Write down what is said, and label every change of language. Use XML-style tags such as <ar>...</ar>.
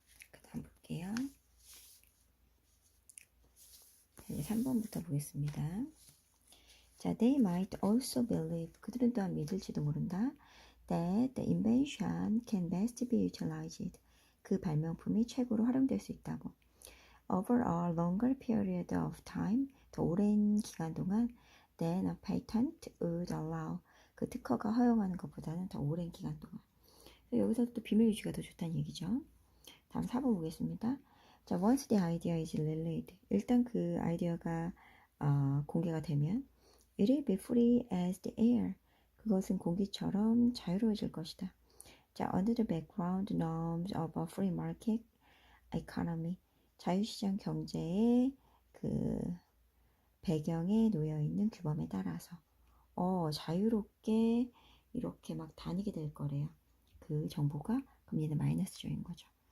<ko>그 다음 볼게요. 이제 3번부터 보겠습니다. 자,</ko> <en>they might also believe,</en> <ko>그들은 또한 믿을지도 모른다.</ko> <en>that the invention can best be utilized.</en> <ko>그 발명품이 최고로 활용될 수 있다고.</ko> <en>Over a longer period of time,</en> <ko>더 오랜 기간 동안</ko> <en>than a patent would allow.</en> <ko>그 특허가 허용하는 것보다는 더 오랜 기간 동안. 여기서 또 비밀 유지가 더 좋다는 얘기죠. 다음 4번 보겠습니다.</ko> <en>자, once the idea is relayed.</en> <ko>일단 그 아이디어가 공개가 되면</ko> <en>it will be free as the air.</en> <ko>그것은 공기처럼 자유로워질 것이다.</ko> <en>자, under the background norms of a free market economy.</en> <ko>자유시장 경제의 그 배경에 놓여 있는 규범에 따라서 자유롭게 이렇게 막 다니게 될 거래요. 그 정보가 그럼 얘는 마이너스 조인 거죠.</ko>